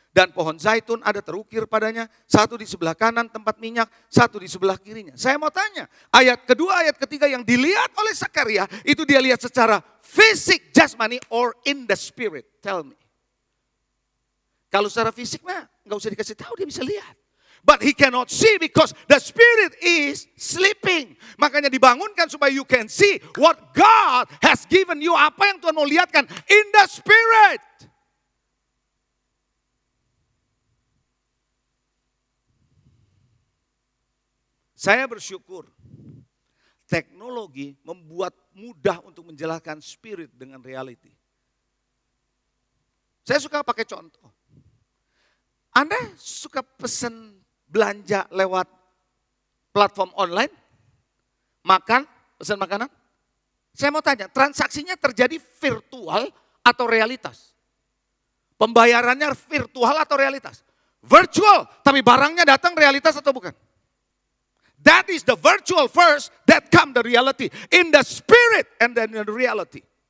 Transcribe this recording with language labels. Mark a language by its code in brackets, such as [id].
[id] Dan pohon zaitun ada terukir padanya, 1 di sebelah kanan tempat minyak, 1 di sebelah kirinya. Saya mau tanya, ayat kedua, ayat ketiga yang dilihat oleh Zakaria, itu dia lihat secara fisik, jasmani, [en] or in the spirit? Tell me. [id] Kalau secara fisik mah, nggak usah dikasih tahu, dia bisa lihat. [en] But he cannot see because the spirit is sleeping. [id] Makanya dibangunkan supaya [en] you can see what God has given you. [id] Apa yang Tuhan mau lihatkan [en] in the spirit. [id] Saya bersyukur teknologi membuat mudah untuk menjelaskan spirit dengan reality. Saya suka pakai contoh. Anda suka pesan belanja lewat platform online, pesan makanan. Saya mau tanya, transaksinya terjadi virtual atau realitas? Pembayarannya virtual atau realitas? Virtual, tapi barangnya datang realitas atau bukan? [en] That is the virtual first, that come the reality. In the spirit and then in the reality.